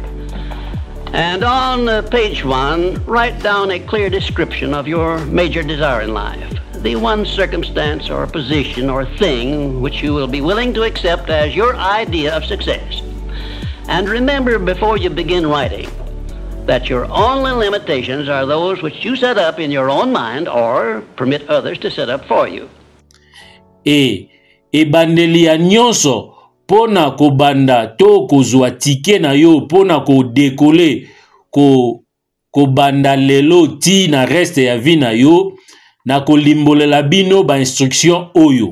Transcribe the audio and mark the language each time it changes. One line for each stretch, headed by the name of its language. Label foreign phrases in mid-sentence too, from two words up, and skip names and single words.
English: And on page 1, write down a clear description of your major desire in life, the one circumstance or position or thing which you will be willing to accept as your idea of success. And remember before you begin writing that your only limitations are those which you set up in your own mind or permit others to set up for you.
Lingala: Ebandeli ya nyonso pona kobanda to kozwa tike na yo pona ko dekole ko banda lelo ti na reste ya vie na yo na ko limbolela bino ba instruction oyo.